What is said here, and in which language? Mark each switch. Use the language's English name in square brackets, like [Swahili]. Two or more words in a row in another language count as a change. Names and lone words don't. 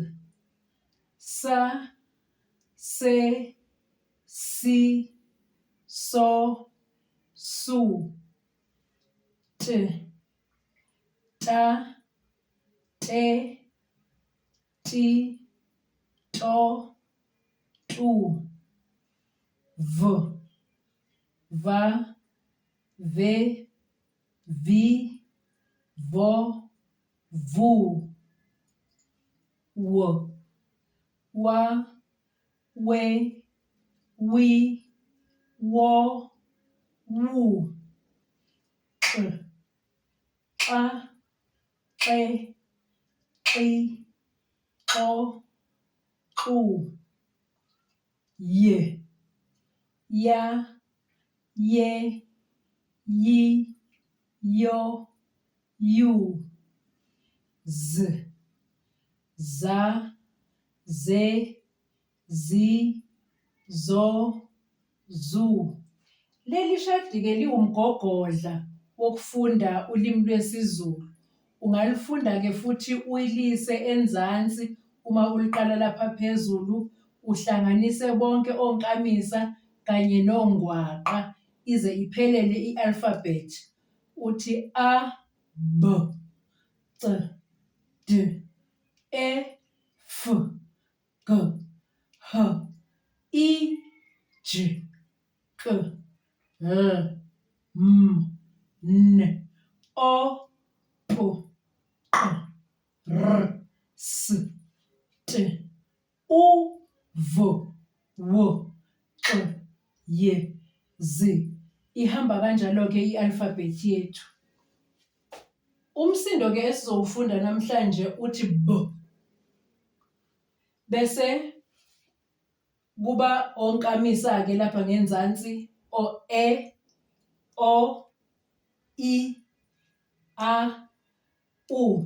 [Zulu] sa, se, si, so, su, t, ta, te, ti, to, tu, v, va, ve, vi, vo, vu, w, wa, we, wi, wo, wu, q, qa, qe, qi, qo, qu, y, ya, ye, yi, yo, yu, z, za, ze, zi, zo, zu. Leli shadi-ke liwumgogodla wokufunda ulimi lwesiZulu. Ungalifunda-ke futhi uyilise enzansi uma uliqala lapha phezulu, uhlanganise bonke onkamisa kanye nongwaqa ize iphelele i-alphabet. Uthi A, B, C, D, E, F, G, H, I, J, K, L, M, N, O, P, Q, R, S, T, U, V, W, X, Y, Z. Ihamba kanjalo-ke i-alphabet yethu. Umsindo-ke esizowufunda namhlanje uthi B. Bese kuba onkamisa-ke lapha ngenzansi o-E, O, I, A, U.